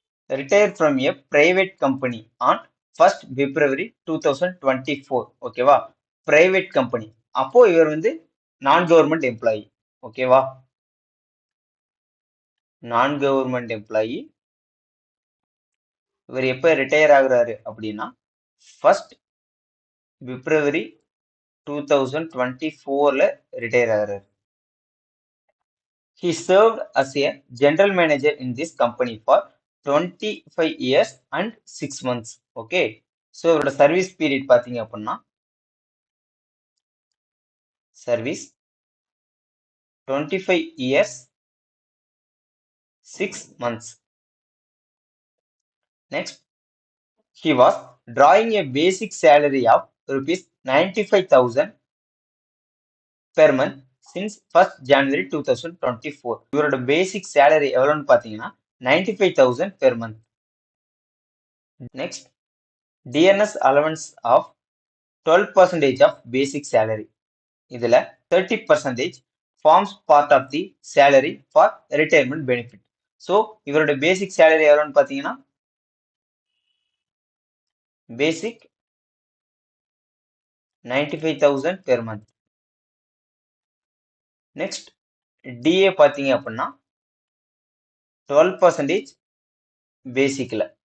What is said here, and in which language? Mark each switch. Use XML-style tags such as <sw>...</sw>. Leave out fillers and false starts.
<en>Retired from a private company on 1st February 2024.</en> <ta>ஓகேவா? Private company. அப்போ இவர் வந்து நான் கவர்மெண்ட் எம்ப்ளாயி. ஓகேவா? நான் கவர்மெண்ட் எம்ப்ளாயி. இவர் எப்ப ரிட்டையர் ஆகுறாரு அப்படின்னா 1st February 2024ல ரிட்டையர் ஆகுறாரு.</ta> <en>He served as a general manager in this company for 25 years and 6 months.</en> <ta>Okay, so இவரோட சர்வீஸ் பீரியட் பார்த்தீங்க அப்படின்னா service</ta> <en>25 years 6 months. Next, he was drawing a basic salary of rupees 95,000 per month since 1st January 2024.</en> <ta>இவரோட பேசிக் salary எவ்வளோன்னு பார்த்தீங்கன்னா</ta> <en>95,000 per month. Next, DNS allowance of 12% of basic salary. இதுல 30% forms part of the salary for retirement benefit.</en> <ta>So இவரோட பேசிக் salary எவ்வளோன்னு பார்த்தீங்கன்னா பேசிக்</ta> <en>95,000 per month.</en> <ta>Next DA பார்த்தீங்க அப்படின்னா 12% பேசிக்ல.</ta>